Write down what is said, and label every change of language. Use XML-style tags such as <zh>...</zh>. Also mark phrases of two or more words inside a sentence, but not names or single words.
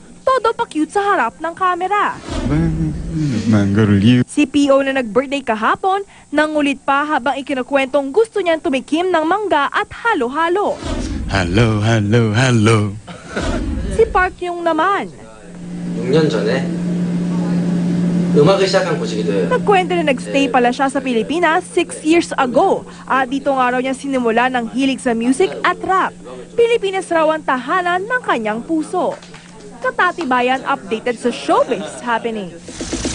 <tl>todo pa cute sa harap ng kamera. Si P.O. na nag-birthday kahapon, nangulit pa habang ikinukwentong gusto niyang tumikim ng mangga at halo-halo. Hello, hello, hello. Si Park Yung naman.</tl> <ko>6년 전에 음악을 시작한 곳이기도 해요.</ko> <tl>Nagkwento na nagstay pala siya sa Pilipinas</tl> <en>6 years ago.</en> <tl>At dito nga raw niya sinimula ng hilig sa music at rap. Pilipinas raw ang tahanan ng kanyang puso. Katatibayan updated sa</tl> <en>showbiz happening.</en>